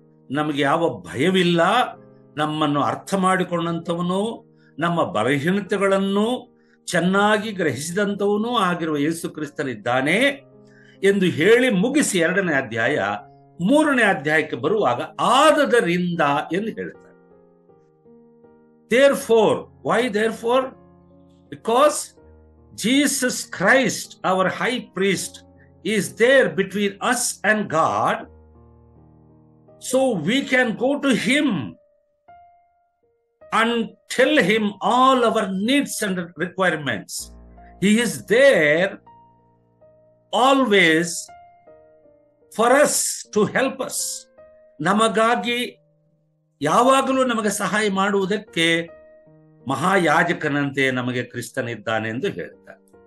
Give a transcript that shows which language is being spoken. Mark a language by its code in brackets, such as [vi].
[kn] ನಮಗೆ ಯಾವ ಭಯವಿಲ್ಲ. ನಮ್ಮನ್ನು ಅರ್ಥ ಮಾಡಿಕೊಂಡಂಥವನು, ನಮ್ಮ ಬಲಹೀನತೆಗಳನ್ನು ಚೆನ್ನಾಗಿ ಗ್ರಹಿಸಿದಂಥವನು ಆಗಿರುವ ಯೇಸು ಕ್ರಿಸ್ತನಿದ್ದಾನೆ ಎಂದು ಹೇಳಿ ಮುಗಿಸಿ 2ನೇ ಅಧ್ಯಾಯ 3ನೇ ಅಧ್ಯಾಯಕ್ಕೆ ಬರುವಾಗ ಆದದರಿಂದ ಎಂದು ಹೇಳ್ತಾರೆ. [en] Therefore, why therefore? Because Jesus Christ, our high priest, is there between us and God, so we can go to him and tell him all our needs and requirements. He is there always for us to help us. [kn] ನಮಗಾಗಿ ಯಾವಾಗಲೂ ನಮಗೆ ಸಹಾಯ ಮಾಡುವುದಕ್ಕೆ ಮಹಾಯಾಜಕನಂತೆ ನಮಗೆ ಕ್ರಿಸ್ತನಿದ್ದಾನೆ ಎಂದು ಹೇಳ್ತಾರೆ.